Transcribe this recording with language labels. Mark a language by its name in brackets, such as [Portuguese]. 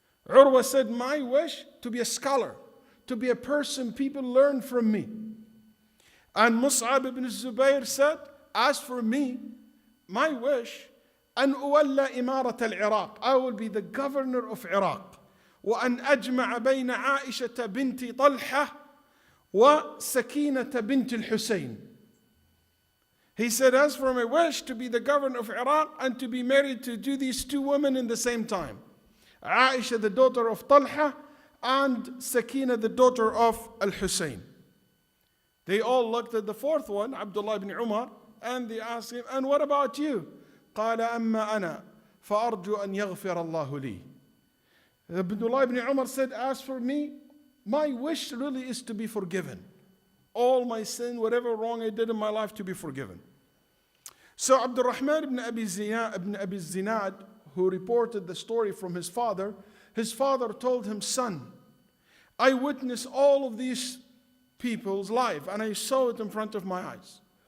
[English] Urwa said, my wish to be a scholar, to be a person people learn from me. And Mus'ab ibn Zubayr said, as for me, my wish, [Arabic] أن أولى إمارة العراق. [English] I will be the governor of Iraq. [Arabic] وأن أجمع بين عائشة بنت طلحة وسكينة بنت الحسين. [English] He said, as for my wish to be the governor of Iraq and to be married to these 2 women in the same time. Aisha, the daughter of Talha, and Sakina, the daughter of Al-Hussein. They all looked at the 4th one, Abdullah ibn Umar, and they asked him, and what about you? [Arabic] قال أما أنا فأرجو أن يغفر الله لي. [English] Abdullah ibn Umar said, as for me, my wish really is to be forgiven. All my sin, whatever wrong I did in my life, to be forgiven. So Abdurrahman ibn Abi Zinad, who reported the story from his father told him, son, I witnessed all of these people's life and I saw it in front of my eyes.